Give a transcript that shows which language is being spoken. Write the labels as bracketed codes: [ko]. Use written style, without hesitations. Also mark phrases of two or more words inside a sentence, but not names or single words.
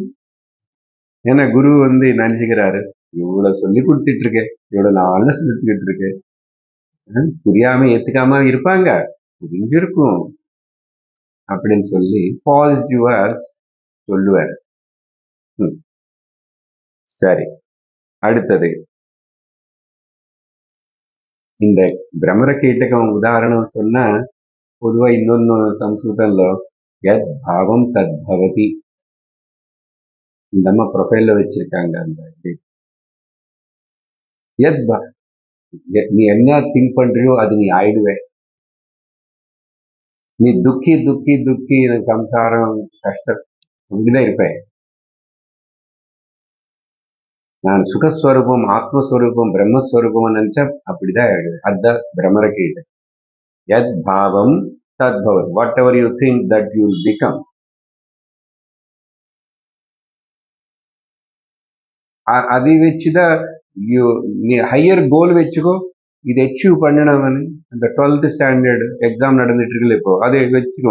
[ta] ஏன்னா குரு நினைச்சுக்கிறாரு, இவ்வளவு சொல்லி கொடுத்துட்டு இருக்கேன், இவ்வளவு நாள்ல சொல்லிட்டு இருக்கேன், புரியாம ஏத்துக்காம இருப்பாங்க, புரிஞ்சிருக்கும் அப்படின்னு சொல்லி பாசிட்டிவா சொல்லுவார். சரி, அடுத்தது இந்த பிரம்மர கீட்டகம் உதாரணம் சொன்னா பொதுவா இன்னொன்னு సంస్కృతంలో [sa] यद् भावं तद्भवति, [ta] இந்த அம்மா ப்ரொஃபைல்ல வச்சிருக்காங்க. அந்த நீ என்ன திங்க் பண்றியோ அது நீ ஆயிடுவே. நீ துக்கி துக்கி துக்கி எனக்கு சம்சாரம் கஷ்டம் அப்படிதான் இருப்பேன். நான் சுகஸ்வரூபம் ஆத்மஸ்வரூபம் பிரம்மஸ்வரூபம் நினைச்சா அப்படிதான் அதுதான் பிரம்மர கீட்டை. [sa] यद् भावम् तद् भवत्, [en] what ever you think that you become. [ta] అది வச்சுதான் நீ [en] higher goal [ta] வச்சுக்கோ, இது அச்சீவ் பண்ணணும்னு. இந்த 12th [en] standard exam [ta] நடந்துட்டு இருக்குல்ல இப்போ, அதை வச்சுக்கோ.